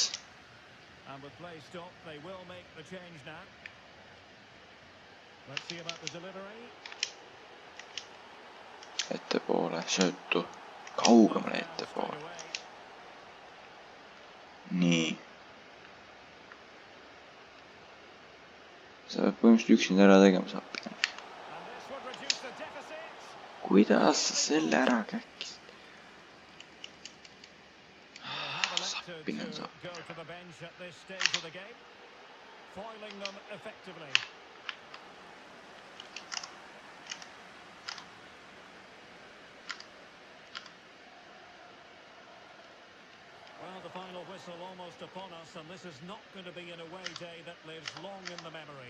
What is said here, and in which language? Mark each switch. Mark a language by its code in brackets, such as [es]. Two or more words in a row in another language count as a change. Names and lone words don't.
[en] And with play stop, they will make the change now. Let's see about the delivery. [et] Ettepoole, söötu, kaugemale ettepoole. Nii. Sa peab põhimõtteliselt üksinda ära tegema saab pigem. Kuidas sa selle ära käkkisid? õppinud saab. [en] go to the bench at this stage of the game, foiling them effectively. Well, the final whistle almost upon us, and this is not going to be an away day that lives long in the memory.